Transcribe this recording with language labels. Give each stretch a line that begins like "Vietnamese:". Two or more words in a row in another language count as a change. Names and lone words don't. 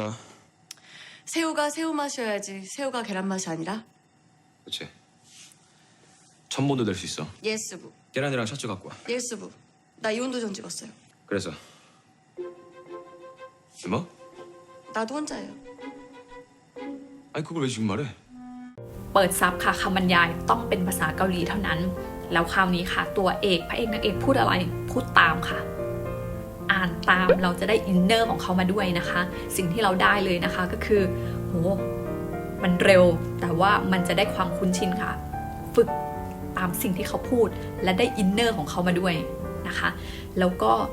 Korean: 새우가 새우 맛이어야지 새우가 계란 맛이 아니라? 그치. 1000번도 될 수 있어. 예스부 계란이랑 셔츠 갖고 와. 예스부 나 이혼도전 찍었어요. 그래서. 뭐? 나도 혼자예요. 아니 그걸 왜 지금 말해?
Thai: เปิดซับค่ะคำบรรยายต้องเป็นภาษาเกาหลีเท่านั้นแล้วคราวนี้ค่ะตัวเอกพระเอกนางเอกพูดอะไรพูดตามค่ะอ่านตามเราจะได้อินเนอร์ของเขามาด้วยนะคะสิ่งที่เราได้เลยนะคะก็คือโหมันเร็วแต่ว่ามันจะได้ความคุ้นชินค่ะฝึกตามสิ่งที่เขาพูดและได้อินเนอร์ของเขามาด้วยนะคะแล้วก็